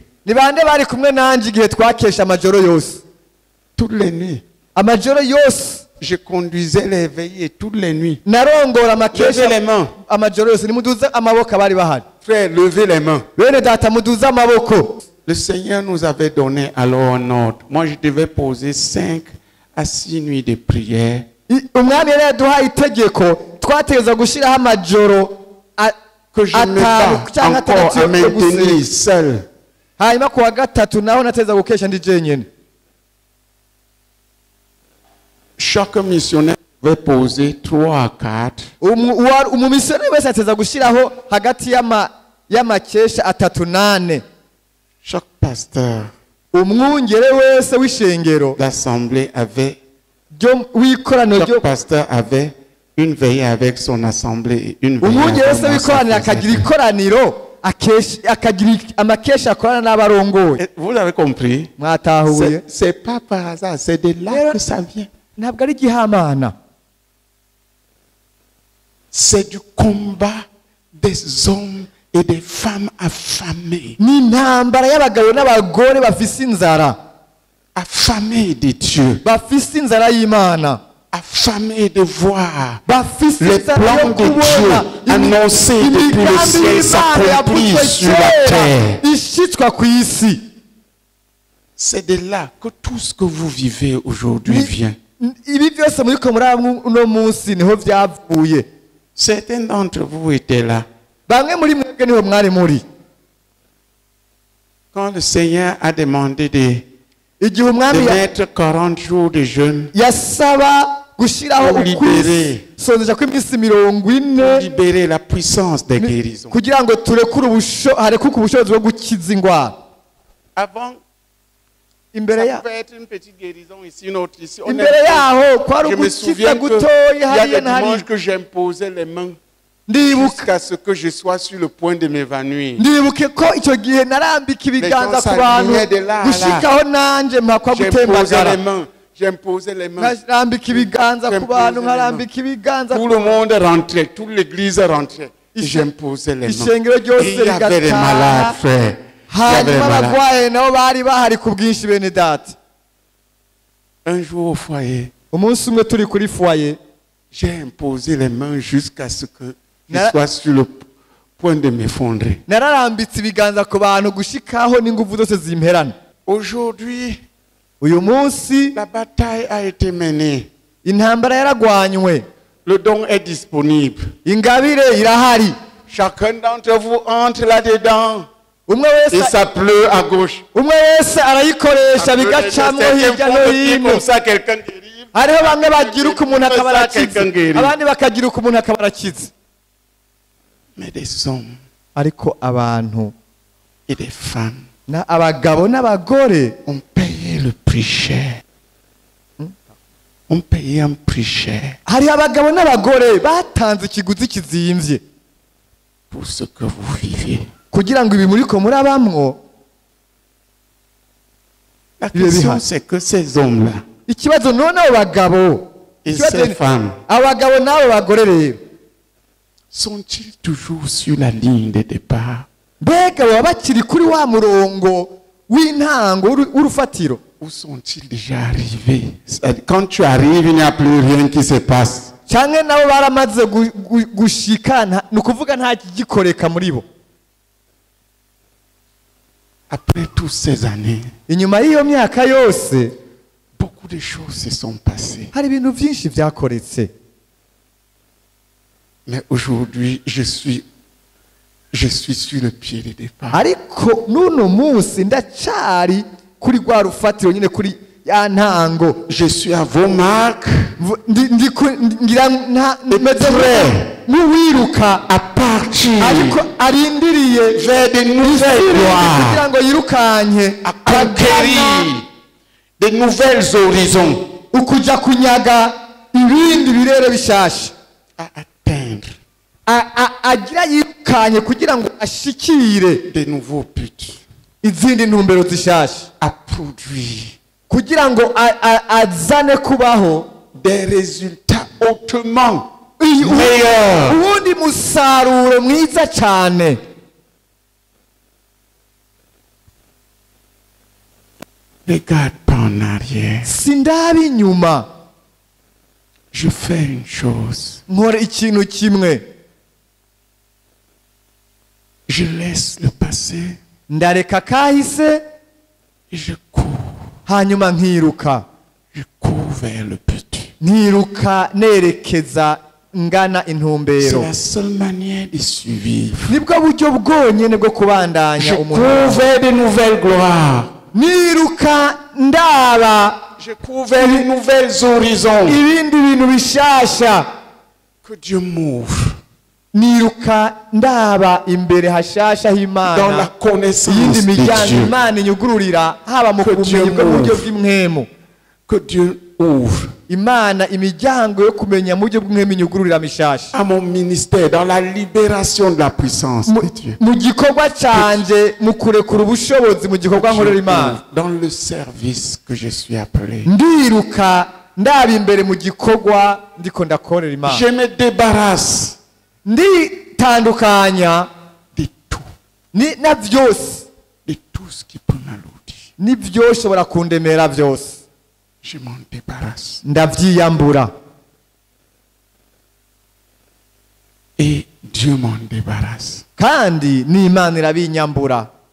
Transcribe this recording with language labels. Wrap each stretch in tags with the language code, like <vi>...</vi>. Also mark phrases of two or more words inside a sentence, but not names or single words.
<rn>Ni bande bari kumwe nanje igihe twakesha amajoro yose?</rn> <fr>Toutes les nuits.</fr> <rn>Amajoro yose</rn> <fr>Je conduisais les veillées toutes les nuits.</fr> <rn>narongora</rn> <fr>Levez</fr> <rn>amakesha</rn> <fr>les mains.</fr> <rn>amajoro yose. Nimuduze amaboko abari bahari.</rn> <fr>Frère, levez les mains.</fr> <rn>Bene data muduze amaboko.</rn> <fr>Le Seigneur nous avait donné alors un ordre. Moi, je devais poser 5 à 6 nuits de prière.</fr> <rn>Umwami yari yaduhaye itegeko twategeza gushiraho amajoro</rn> <fr>Que je n'ai pas encore à maintenir seul.</fr> <rn>hanyuma kuwa gatatu naho nateza gukesha ndi jenyene.</rn> <fr>Chaque missionnaire devait poser 3 à 4.</fr> <rn>Umumisiyoneri wese ateza gushiraho hagati y'amakesha 3-8.</rn> <fr>Chaque pasteur</fr> <rn>Umwungere wese w'ishengero</rn> <fr>d'assemblée avait,</fr> <rn>w'ikoraniro</rn> <fr>chaque pasteur avait une veillée avec son assemblée et une veillée</fr> <rn>umwungere</rn> <fr>avec</fr> <rn>wese w'ikoraniro akagira ikoraniro akagira amakesha akorana n'abarongoye.</rn> <fr>Vous avez compris?</fr> <rn>Mwatahuye?</rn> <fr>C'est pas par hasard, c'est de là que ça vient.</fr> <rn>Ntabwo ari gihamana.</rn> <fr>C'est du combat des hommes et des femmes affamés.</fr> <rn>Ni intambara y'abagabo n'abagore bafise inzara.</rn> <fr>Affamés de Dieu.</fr> <rn>Bafise inzara y'Imana.</rn> <fr>Affamés de voir</fr> <rn>Bafise</rn> <fr>les</fr> <rn>inzara</rn> <fr>plans</fr> <rn>yo</rn> <fr>de Dieu</fr> <rn>kubona</rn> <fr>annoncés depuis le ciel s'accomplir sur la terre.</fr> <rn>ishitswa ku isi.</rn> <fr>C'est de là que tout ce que vous vivez aujourd'hui vient.</fr> <rn>Ibi byose muriko muraba uno munsi niho byavuye.</rn> <fr>Certains d'entre vous étaient là.</fr> <rn>Bamwe muri mwebwe niho mwari muri.</rn> <fr>Quand le Seigneur a demandé</fr> <rn>Igihe</rn> <fr>de</fr> <rn>umwami</rn> <fr>mettre 40 jours de jeûne,</fr> <rn>yasaba gushiraho</rn> <fr>Pour libérer.</fr> <rn>ukwizonja kw'iminsi 40</rn> <fr>libérer la puissance des guérisons.</fr> <rn>kugira ngo turekure harekuke ubushobozi bwo gukiza indwara.</rn> <fr>Avant,</fr> <rn>Imbere</rn> <fr>ça</fr> <rn>ya</rn> <fr>pouvait être une petite guérison ici, une autre ici. On</fr> <rn>imbere</rn> <fr>est-</fr> <rn>yaho kwari</rn> <fr>Je me</fr> <rn>ugukiza</rn> <fr>souviens qu'il</fr> <rn>gutoya</rn> <fr>y a</fr> <rn>hariya</rn> <fr>des</fr> <rn>na hariya.</rn> <fr>dimanches que j'imposais les mains</fr> <rn>Ndibuka</rn> <fr>jusqu'à ce que je sois sur le point de m'évanouir.</fr> <rn>ndibuke ko icyo gihe narambika ibiganza</rn> <fr>Les gens</fr> <rn>ku bantu</rn> <fr>s'alignaient de là à là.</fr> <rn>gushikaho nanje mpakwa</rn> <fr>J'imposais</fr> <rn>gutembagara.</rn> <fr>les mains. J'imposais les mains.</fr> <rn>Nkarambika ibiganza ku</rn> <fr>J'imposais</fr> <rn>bantu</rn> <fr>les</fr> <rn>nkarambika ibiganza</rn> <fr>Tout</fr> <rn>ku</rn> <fr>le monde rentrait, toute l'église rentrait. Et j'imposais les mains.</fr> <rn>ishengero ryose</rn> <fr>Et il y avait des malades,</fr> <rn>rigataha.</rn> <fr>frère. Il y avait des</fr> <rn>Hanyuma</rn> <fr>malades.</fr> <rn>abagwaye nabo bari bahari ku bwinshi bene data.</rn> <fr>Un jour au foyer,</fr> <rn>Umunsi umwe turi kuri foyer</rn> <fr>j'ai imposé les mains jusqu'à ce que je</fr> <rn>Na-</rn> <fr>sois sur le point de m'effondrer.</fr> <rn>nararambitse ibiganza ku bantu gushikaho n'ingufu zose zimperana.</rn> <fr>Aujourd'hui,</fr> <rn>Uyu munsi</rn> <fr>la bataille a été menée.</fr> <rn>intambara yaragwanywe,</rn> <fr>Le don est disponible.</fr> <rn>ingabire irahari.</rn> <fr>Chacun d'entre vous entre là-dedans.</fr> <rn>Umwe</rn> <fr>Et</fr> <rn>wese</rn> <fr>ça pleut à gauche.</fr> <rn>umwe wese arayikoresha bigacamwo hirya no hino.</rn> <fr>Comme ça, quelqu'un guérit.</fr> <rn>Hariho bamwe bagira uko umuntu akaba arakize,</rn> <fr>Quelqu'un guérit.</fr> <rn>abandi bakagira uko umuntu akaba arakize.</rn> <fr>Mais des hommes</fr> <rn>Ariko abantu</rn> <fr>et des femmes</fr> <rn>abagabo n'abagore</rn> <fr>ont payé le prix cher. Ont payé un prix cher</fr> <rn>hari abagabo n'abagore batanze ikiguzi kizimvye</rn> <fr>pour ce que vous vivez.</fr> <rn>kugira ngo ibi muriko murabamwo.</rn> <fr>La question, c'est que ces hommes-là</fr> <rn>Ikibazo none abo bagabo</rn> <fr>et</fr> <rn>ikibazo</rn> <fr>ces</fr> <rn>ni-</rn> <fr>femmes</fr> <rn>abagabo n'abo bagore rero</rn> <fr>sont-ils toujours sur la ligne de départ</fr> <rn>mbega baba bakiri kuri wa murongo w'intango w'urufatiro,</rn> <fr>ou sont-ils déjà arrivés? C'est-à-dire, quand tu arrives, il n'y a plus rien qui se passe.</fr> <rn>canke nabo baramaze gushika ni ukuvuga nta kigikoreka muri bo?</rn> <fr>Après toutes ces années,</fr> <rn>Inyuma y'iyo myaka yose</rn> <fr>beaucoup de choses se sont passées.</fr> <rn>hari ibintu byinshi byakoretse.</rn> <fr>Mais aujourd'hui, je suis sur le pied de départ.</fr> <rn>Ariko n'uno munsi ndacari kuri rwa rufatiro nyine kuri ya ntango.</rn> <fr>Je suis à vos marques,</fr> <rn>ngira meze nk'uwiruka</rn> <fr>à partir</fr> <rn>ariko arindiriye</rn> <fr>vers de nouvelles gloires,</fr> <rn>kugira ngo yirukanye</rn> <fr>à conquérir de nouvelles horizons,</fr> <rn>ukuja kunyaga ibindi birere bishasha,</rn> <fr>à atteindre</fr> <rn>agira yirukanye kugira ngo ashikire</rn> <fr>des nouveaux buts,</fr> <rn>izindi ntumbero zishasha,</rn> <fr>à produire</fr> <rn>kugira ngo azane kubaho</rn> <fr>des résultats hautement meilleurs.</fr> <rn>uwundi musaruro mwiza cyane.</rn> <fr>Regarde pas en arrière.</fr> <rn>Sindaba inyuma,</rn> <fr>Je fais une chose.</fr> <rn>nkora ikintu kimwe,</rn> <fr>Je laisse le passé</fr> <rn>ndareka kahise</rn> <fr>et je cours.</fr> <rn>hanyuma nkiruka,</rn> <fr>Je cours vers le but.</fr> <rn>nkiruka nerekeza ngana</rn> <fr>C'est</fr> <rn>intumbero.</rn> <fr>la seule manière de suivre.</fr> <rn>Nibwo buryo bwonyene bwo</rn> <fr>Je</fr> <rn>kubandanya</rn> <fr>cours</fr> <rn>umuntu.</rn> <fr>vers de nouvelles gloires.</fr> <rn>Niruka ndaba</rn> <fr>Je cours vers de nouvelles horizons.</fr> <rn>ibindi bintu bishasha,</rn> <fr>Que Dieu m'ouvre</fr> <rn>niruka ndaba imbere hashasha</rn> <fr>dans la</fr> <rn>h'Imana,</rn> <fr>connaissance</fr> <rn>iyindi</rn> <fr>de</fr> <rn>miryango</rn> <fr>Dieu.</fr> <rn>Imana inyugururira, haba mu</rn> <fr>Que Dieu</fr> <rn>bumenyi bw'uburyo</rn> <fr>m'ouvre.</fr> <rn>bw'imwemu.</rn> <fr>Que Dieu ouvre</fr> <rn>Imana imiryango yo kumenya mu buryo bw'imwemu inyugururira mishasha.</rn> <fr>à mon ministère dans la libération de la puissance de Dieu.</fr> <rn>Mu gikorwa canje, mu kurekura ubushobozi mu gikorwa nkorera</rn> <fr>Dieu</fr> <rn>Imana,</rn> <fr>ouvre dans le service que je suis appelé.</fr> <rn>ndiruka ndaba imbere mu gikorwa ndiko ndakorera Imana,</rn> <fr>Je me débarrasse</fr> <rn>nditandukanya</rn> <fr>de tout,</fr> <rn>na vyose</rn> <fr>de tout ce qui peut m'alourdir.</fr> <rn>n'ivyoshobora kundemera vyose,</rn> <fr>Je m'en débarrasse.</fr> <rn>ndavyiyambura,</rn> <fr>Et Dieu m'en débarrasse.</fr> <rn>kandi n'Imana irabinyambura</rn>